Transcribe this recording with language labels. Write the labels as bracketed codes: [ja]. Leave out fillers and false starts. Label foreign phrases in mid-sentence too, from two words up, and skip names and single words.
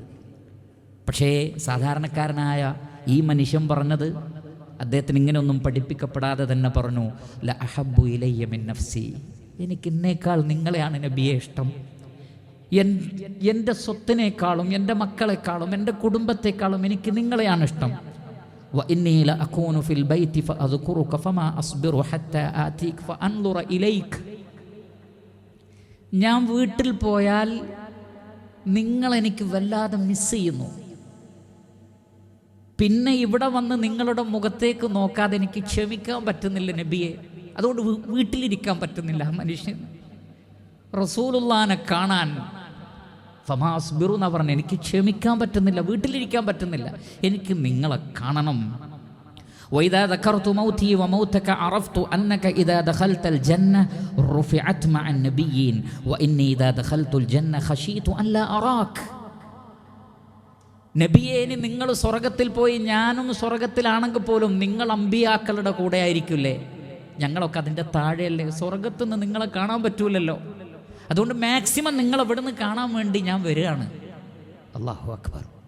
[ml] പക്ഷേ സാധാരണക്കാരനായ ഈ മനുഷ്യൻ പറഞ്ഞത്, അദ്ദേഹത്തിന് ഇങ്ങനെയൊന്നും പഠിപ്പിക്കപ്പെടാതെ തന്നെ പറഞ്ഞു, [ar] لأحب إلي من نفسي, [ml] എനിക്ക് എന്നേക്കാൾ നിങ്ങളെയാണ് നബിയെ ഇഷ്ടം. എൻ്റെ സ്വത്തിനേക്കാളും എൻ്റെ മക്കളെക്കാളും എൻ്റെ കുടുംബത്തെക്കാളും എനിക്ക് നിങ്ങളെയാണ് ഇഷ്ടം. [ar] وإني لأكون في البيت فأذكرك فما أصبر حتى آتيك فأنظر إليك. [ml] ഞാൻ വീട്ടിൽ പോയാൽ നിങ്ങളെനിക്ക് വല്ലാതെ മിസ് ചെയ്യുന്നു. പിന്നെ ഇവിടെ വന്ന് നിങ്ങളുടെ മുഖത്തേക്ക് നോക്കാതെ എനിക്ക് ക്ഷമിക്കാൻ പറ്റുന്നില്ല നബിയെ. അതുകൊണ്ട് വീട്ടിലിരിക്കാൻ പറ്റുന്നില്ല മനുഷ്യൻ. റസൂലുള്ളാനെ കാണാൻ ഫമാസ്ബിറു എന്ന് പറഞ്ഞ് എനിക്ക് ക്ഷമിക്കാൻ പറ്റുന്നില്ല, വീട്ടിലിരിക്കാൻ പറ്റുന്നില്ല, എനിക്ക് നിങ്ങളെ കാണണം. [ar] وإذا ذكرت موتي وموتك عرفت أنك إذا دخلت الجنة رفعت مع النبيين وإني إذا دخلت الجنة خشيت أن لا أراك. [ml] നബിയെ, ഇനി നിങ്ങൾ സ്വർഗത്തിൽ പോയി ഞാനും സ്വർഗത്തിലാണെങ്കിൽ പോലും നിങ്ങൾ അമ്പിയാക്കളുടെ കൂടെ ആയിരിക്കില്ലേ? ഞങ്ങളൊക്കെ അതിൻ്റെ താഴെയല്ലേ, സ്വർഗത്തിൽ നിന്ന് നിങ്ങളെ കാണാൻ പറ്റൂലല്ലോ. അതുകൊണ്ട് മാക്സിമം നിങ്ങൾ ഇവിടെ നിന്ന് കാണാൻ വേണ്ടി ഞാൻ വരികയാണ്. [ar] الله أكبر.